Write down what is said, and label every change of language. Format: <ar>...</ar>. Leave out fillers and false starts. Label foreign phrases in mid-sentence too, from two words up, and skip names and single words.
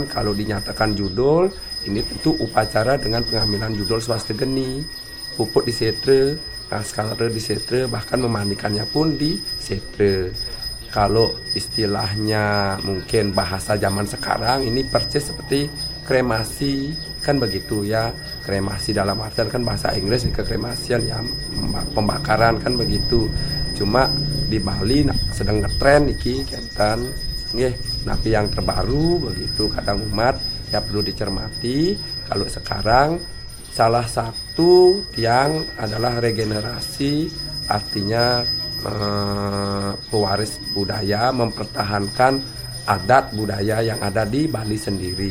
<id>Kalau dinyatakan judul ini tentu upacara dengan pengambilan judul swastigeni, puput di setre, naskah di setre, bahkan memandikannya pun di setre. Kalau istilahnya mungkin bahasa zaman sekarang ini persis seperti kremasi kan begitu ya. Kremasi dalam artian kan bahasa Inggris kekremasian ya, pembakaran kan begitu. Cuma di Bali sedang ngetren</id> <ban>iki kentan nggih.</ban> <id>Napi yang terbaru begitu kadang umat ya perlu dicermati. Kalau sekarang salah satu yang adalah regenerasi, artinya pewaris budaya, mempertahankan adat budaya yang ada di Bali sendiri.</id>